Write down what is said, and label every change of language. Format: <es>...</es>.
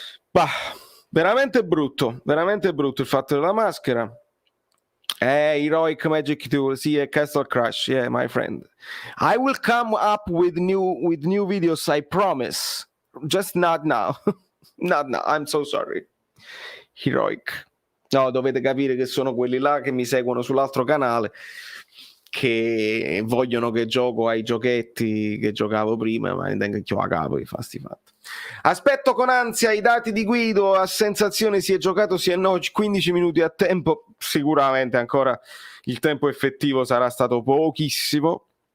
<it>Bah, veramente brutto il fatto della maschera.</it> <en>Heroic Magic Tool,</en> <it>sì, è</it> <en>Castle Crush, yeah, my friend. I will come up with new videos, I promise. Just not now. Not now, I'm so sorry. Heroic.</en> <it>No, dovete capire che sono quelli là che mi seguono sull'altro canale, che vogliono che gioco ai giochetti che giocavo prima, ma non che ho a capo i fatti. Aspetto con ansia i dati di Guido, a sensazione si è giocato sì e no 15 minuti a tempo, sicuramente ancora il tempo effettivo sarà stato pochissimo.</it>